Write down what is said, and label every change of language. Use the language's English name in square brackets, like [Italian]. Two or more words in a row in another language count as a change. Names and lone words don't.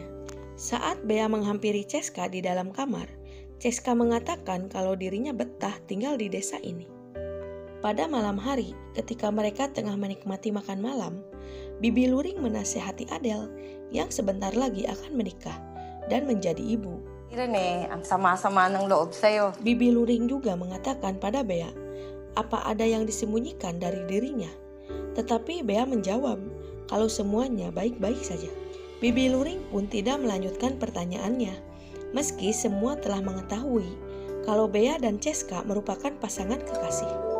[Indonesian] Saat Bea menghampiri Ceska di dalam kamar, Ceska mengatakan kalau dirinya betah tinggal di desa ini. Pada malam hari, ketika mereka tengah menikmati makan malam, Bibi Luring menasehati Adele yang sebentar lagi akan menikah dan menjadi ibu. [Filipino] Rene, ang sama-sama ng loob sa'yo. [Indonesian] Bibi Luring juga mengatakan pada Bea, apa ada yang disembunyikan dari dirinya? Tetapi Bea menjawab kalau semuanya baik-baik saja. Bibi Luring pun tidak melanjutkan pertanyaannya, meski semua telah mengetahui kalau Bea dan Ceska merupakan pasangan kekasih.